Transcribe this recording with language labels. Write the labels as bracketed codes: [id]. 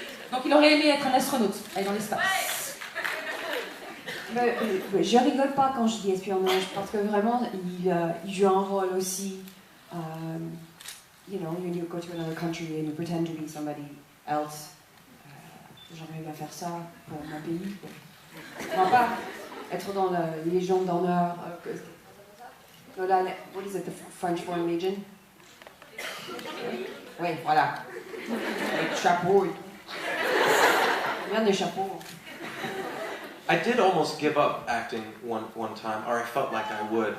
[fr] Donc il aurait aimé être un astronaute, aller dans l'espace. Je rigole pas quand je dis espionnage, parce que vraiment, il joue un rôle aussi. [en] You know, when you go to another country and you pretend to be somebody else. [fr] J'aimerais bien faire ça pour mon pays. Enfin, pas être dans la Légion d'honneur. [en] What is it, the French Foreign Legion? [fr] Oui, voilà. Avec chapeau. Bien des chapeaux. [en] I did almost give up acting one time, or I felt like I would.